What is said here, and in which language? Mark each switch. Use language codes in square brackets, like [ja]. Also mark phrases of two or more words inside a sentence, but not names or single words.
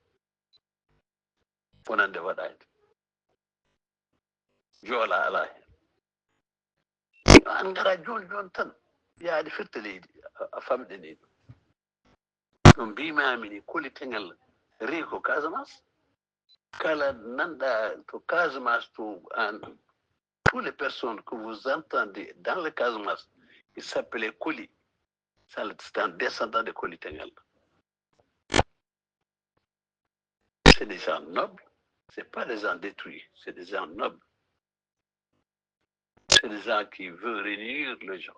[ff] wonande waɗani joola ala hen an gara joni tan yaade firta leydi a famɗini ɗum mbimami ni Kulitengel rii ko Casamance kala nanɗa to Casamance to an [fr] toutes les personnes que vous entendez dans le Casamance ils s'appelaient Koli c'est un descendant de Kulitengel c'est des gens nobles c'est pas des gens détruits c'est des gens nobles c'est des gens qui veulent réunir les gens.